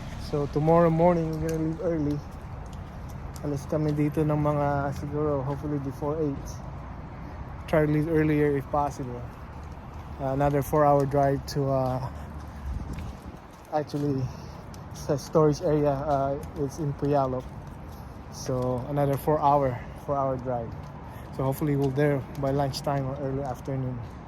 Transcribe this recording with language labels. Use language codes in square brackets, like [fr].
[en] So tomorrow morning we're gonna leave early. [tl] Alis kami dito ng mga siguro [en] hopefully before 8. Try to leave earlier if possible. Another 4-hour drive to actually sa storage area. It's in Puyallup. So another 4-hour drive. So hopefully we'll there by lunchtime or early afternoon.